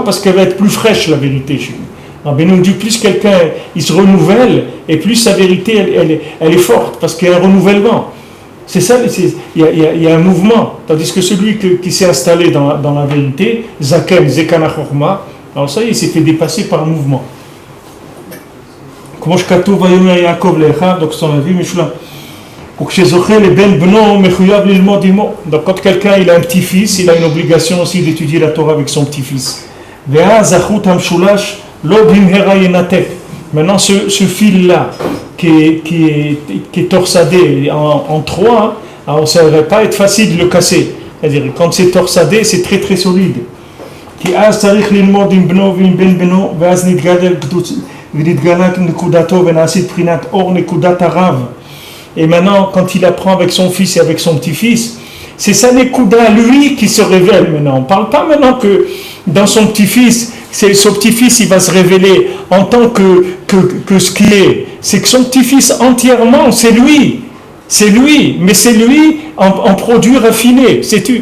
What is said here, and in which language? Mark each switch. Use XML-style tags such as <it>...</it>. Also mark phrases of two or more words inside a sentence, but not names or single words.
<fr>Parce qu'elle va être plus fraîche, la vérité chez nous. Rabbeinu dit plus quelqu'un il se renouvelle, et plus sa vérité elle est forte, parce qu'il y a un renouvellement. C'est ça, il y a un mouvement. Tandis que celui qui s'est installé dans la vérité,</fr> <he>זקן, זקנה חורמה,</he> <fr>alors ça y est, il s'est fait dépasser par un mouvement.</fr> <he>כמו שכתוב ויאמר יעקב לאחיו,</he> <fr>donc c'est on a vu Mishnah.</fr> <he>וכשזוכה לבן בנו מחויב ללמוד עמו.</he> <fr>Donc quand quelqu'un il a un petit-fils, il a une obligation aussi d'étudier la Torah avec son petit-fils.</fr> <he>ואז החוט המשולש לא במהרה ינתק.</he> <fr>Maintenant ce fil-là qui est torsadé en 3, alors ça ne va pas être facile de le casser. C'est-à-dire quand c'est torsadé, c'est très très solide.</fr> <he>כי אז צריך ללמוד עם בנו ועם בן בנו, ואז נתגדל ונתגלת נקודתו ונעשית בחינת אור נקודת הרב.</he> <fr>Et maintenant, quand il apprend avec son fils et avec son petit-fils, c'est sa nekuda, lui, qui se révèle maintenant. On ne parle pas maintenant que dans son petit-fils, son petit-fils, il va se révéler en tant que ce qu'il est. C'est que son petit-fils entièrement, c'est lui, mais c'est lui en produit raffiné, sais-tu.</fr>